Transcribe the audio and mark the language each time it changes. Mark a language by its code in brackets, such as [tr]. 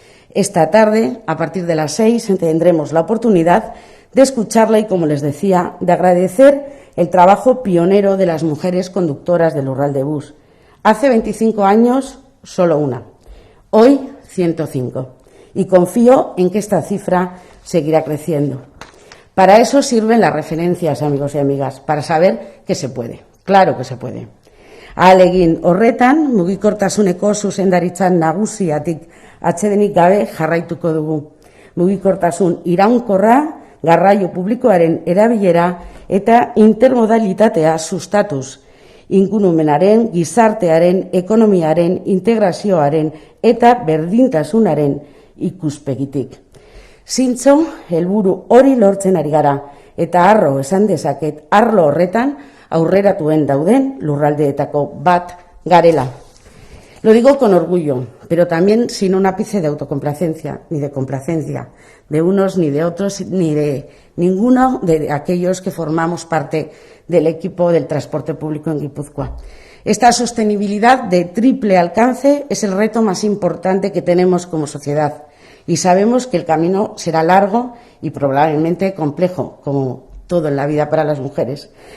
[es] Esta tarde, a partir de las 6, tendremos la oportunidad de escucharla y, como les decía, de agradecer el trabajo pionero de las mujeres conductoras del Urralde Bus. Hace 25 años, solo una. Hoy, 105. Y confío en que esta cifra seguirá creciendo. Para eso sirven las referencias, amigos y amigas, para saber que se puede. Claro que se puede. [eu] Ahalegin horretan, mugikortasuneko zuzendaritzan nagusiatik atsedenik gabe jarraituko dugu. Mugikortasun iraunkorra, garraio publikoaren erabilera eta intermodalitatea sustatuz. Ingurumenaren, gizartearen, ekonomiaren, integrazioaren eta berdintasunaren ikuspegitik. Zintzo, helburu hori lortzen ari gara, eta harro esan dezaket, arlo horretan aurreratuen dauden lurraldeetako bat garela. [es] Lo digo con orgullo, pero también sin un ápice de autocomplacencia, ni de complacencia de unos ni de otros, ni de ninguno de aquellos que formamos parte del equipo del transporte público en Guipúzcoa. Esta sostenibilidad de triple alcance es el reto más importante que tenemos como sociedad y sabemos que el camino será largo y probablemente complejo, como todo en la vida para las mujeres.